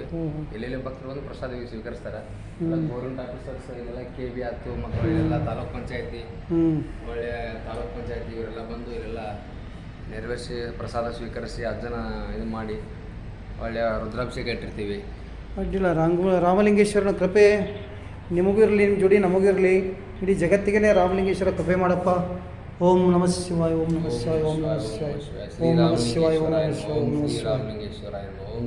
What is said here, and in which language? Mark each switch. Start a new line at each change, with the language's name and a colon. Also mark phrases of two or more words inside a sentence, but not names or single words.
Kannada: ಎಲ್ಲೆಲ್ಲಿ ಭಕ್ತರು ಬಂದು ಪ್ರಸಾದ ಸ್ವೀಕರಿಸ್ತಾರೆ.
English: government officers
Kannada: ಇಲ್ಲೆಲ್ಲ KB ಆಯ್ತು, ಮತ್ತು ಇಲ್ಲೆಲ್ಲ ತಾಲೂಕ್ ಪಂಚಾಯತಿ, ಒಳ್ಳೆ ತಾಲೂಕ್ ಪಂಚಾಯತಿ ಇವರೆಲ್ಲ ಬಂದು ಇಲ್ಲೆಲ್ಲ ನೆರವೇರಿಸಿ ಪ್ರಸಾದ ಸ್ವೀಕರಿಸಿ ಅಜ್ಜನ ಇದು ಮಾಡಿ ಒಳ್ಳೆಯ ರುದ್ರಾಭಿಷೇಕ ಇಟ್ಟಿರ್ತೀವಿ. ಅಡ್ಡಿಲ್ಲ. ರಾಮಲಿಂಗೇಶ್ವರನ ಕೃಪೆ ನಿಮಗೂ ಇರಲಿ, ನಿಮ್ಮ ಜೋಡಿ ನಮಗೂ ಇರಲಿ. ಇಡೀ ಜಗತ್ತಿಗೆ ರಾಮಲಿಂಗೇಶ್ವರ ಕೃಪೆ ಮಾಡಪ್ಪ.
Sanskrit: ಓಂ ನಮಃ ಶಿವಾಯ ಓಂ ನಮಃ ಶಿವಾಯ ಓಂ ನಮಃ ಶಿವಾಯ ಓಂ ನಮಃ ಶಿವಾಯ ಓಂ ನಮಃ ಶಿವಾಯ ಓಂ ನಮಃ ಶಿವಾಯ.